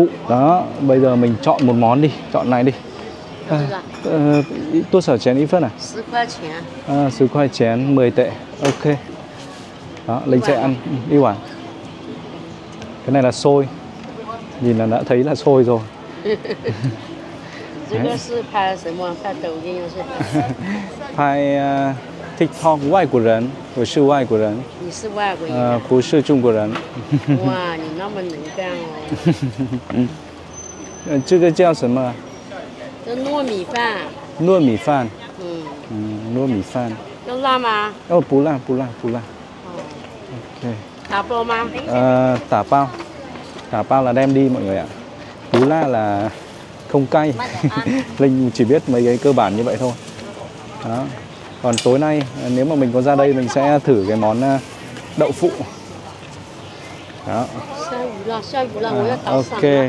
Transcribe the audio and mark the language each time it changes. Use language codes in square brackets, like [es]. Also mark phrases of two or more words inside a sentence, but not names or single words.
[vi] Đó, bây giờ mình chọn một món đi, chọn này đi. Tôi sở chén ít phân à? [zh] 10 块钱. [vi] 10 块 chén, 10 tệ. Ok. Đó, Linh sẽ ăn đi quả. Cái này là xôi. Nhìn là đã thấy là xôi rồi. [zh] 拍TikTok 外国人，我是外国人。你是外国人？不是中国人。哇，你那么能干哦！这个叫什么？这糯米饭。糯米饭。糯米饭。要辣吗？哦，不辣，不辣，不辣。OK。打包吗？ [vi] 打包。Tả bao là đem đi mọi người ạ. [zh] 不辣 [vi] là không cay. Linh chỉ biết mấy cái cơ bản như vậy thôi. Đó. Còn tối nay nếu mà mình có ra đây mình sẽ thử cái món đậu phụ. Đó. Ok.